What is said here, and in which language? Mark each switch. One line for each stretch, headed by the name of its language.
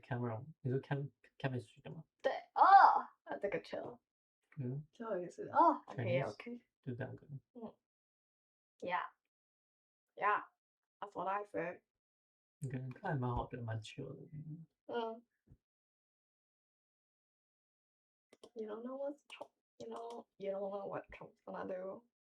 Chinese: Cameron，你说 chemistry 的吗？对哦，这个 chill，嗯，最后一个是哦，OK
English: Chinese OK，
Chinese: 就2个。
English: yeah yeah that's what I said。
Chinese: 你可能看还蛮好的，蛮 chill 的。
English: You don't know what's Trump, you don't know what Trump's gonna do.